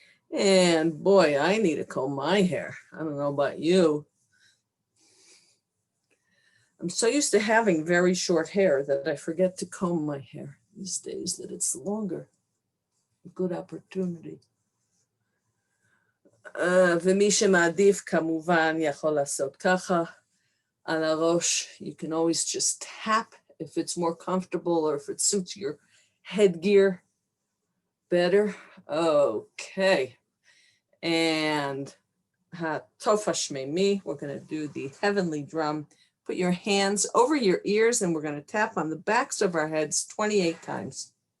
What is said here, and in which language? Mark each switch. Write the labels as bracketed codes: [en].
[en] And boy, I need to comb my hair. I don't know about you. I'm so used to having very short hair that I forget to comb my hair these days, that it's longer. A good opportunity. [he] ומי שמעדיף כמובן יכול לעשות ככה על הראש. [en] You can always just tap if it's more comfortable or if it suits your headgear better. Okay. And [he] Tofa Shmei, [en] we're going to do the heavenly drum. Put your hands over your ears and we're going to tap on the backs of our heads 28 times.